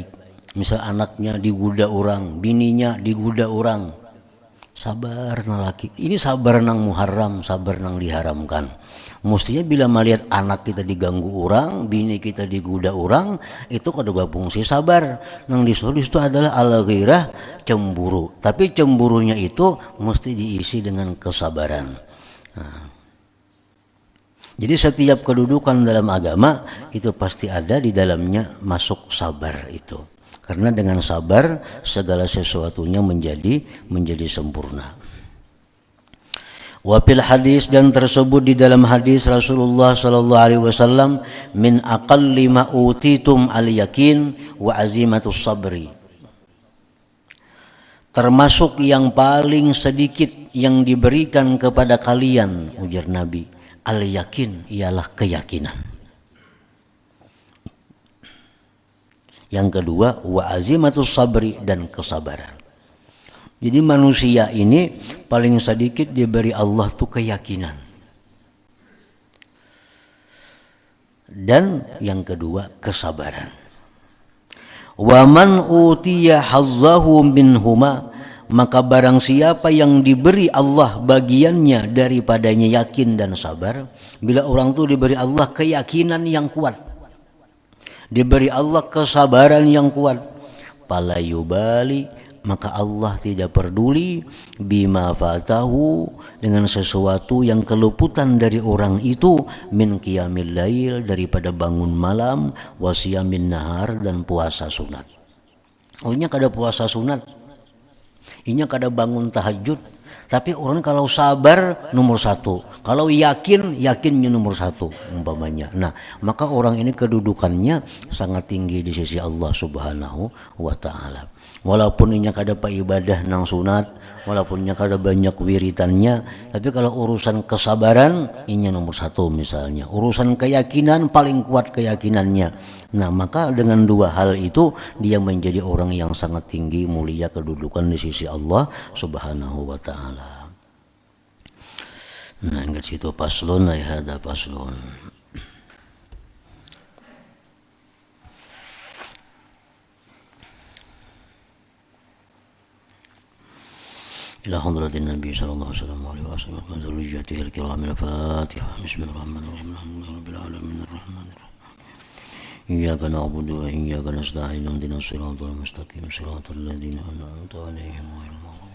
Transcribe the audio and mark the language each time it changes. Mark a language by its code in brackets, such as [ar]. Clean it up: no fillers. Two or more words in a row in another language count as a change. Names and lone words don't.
[bjn] Misal anaknya diguda orang, bininya diguda orang, sabar nang laki. [id] Ini sabar nang muharram, sabar nang diharamkan. Mestinya bila melihat anak kita diganggu orang, bini kita diguda orang, itu kada fungsi sabar. Nang disuruh itu adalah al-ghirah, cemburu. Tapi cemburunya itu mesti diisi dengan kesabaran. Nah, jadi setiap kedudukan dalam agama itu pasti ada di dalamnya masuk sabar itu. Karena dengan sabar segala sesuatunya menjadi sempurna. [ar] وفي الحديث, [id] dan tersebut di dalam hadis Rasulullah [ar] صلى الله عليه وسلم، من أقل ما أوتيتم اليقين وعزيمة الصبر. [id] Termasuk yang paling sedikit yang diberikan kepada kalian, ujar Nabi, [ar] اليقين [id] ialah keyakinan. Yang kedua, [ar] وعزيمة الصبر, [id] dan kesabaran. Jadi manusia ini paling sedikit diberi Allah tuh keyakinan. Dan yang kedua, kesabaran. [ar] ومن أوتي حظه منهما, [id] maka barang siapa yang diberi Allah bagiannya daripadanya yakin dan sabar. Bila orang tuh diberi Allah keyakinan yang kuat, diberi Allah kesabaran yang kuat, [ar] فلا يبالي, [id] maka Allah tidak peduli [ar] بما فاته, [id] dengan sesuatu yang keluputan dari orang itu, [ar] من قيام الليل, [id] daripada bangun malam, [ar] وصيام النهار, [id] dan puasa sunat. [bjn] Oh, ini kada puasa sunat, ini kada bangun tahajud. [id] Tapi orang kalau sabar nomor satu, kalau yakinnya nomor satu umpamanya. Nah, maka orang ini kedudukannya sangat tinggi di sisi Allah [ar] سبحانه وتعالى. [bjn] Walaupun inya kada pa ibadah nang sunat, walaupun inya kada banyak wiritannya, tapi kalau urusan kesabaran inya nomor satu misalnya. [id] Urusan keyakinan paling kuat keyakinannya. Nah, maka dengan dua hal itu dia menjadi orang yang sangat tinggi mulia kedudukan di sisi Allah [ar] سبحانه وتعالى. Nah, ingat situ paslon, ay hada paslon. إلى حضرة النبي صلى الله عليه وسلم من ذريته الكرام الفاتحة. بسم الله الرحمن الرحيم الحمد لله رب العالمين الرحمن الرحيم إياك نعبد وإياك نستعين اهدنا الصراط المستقيم صراط الذين أنعمت عليهم غير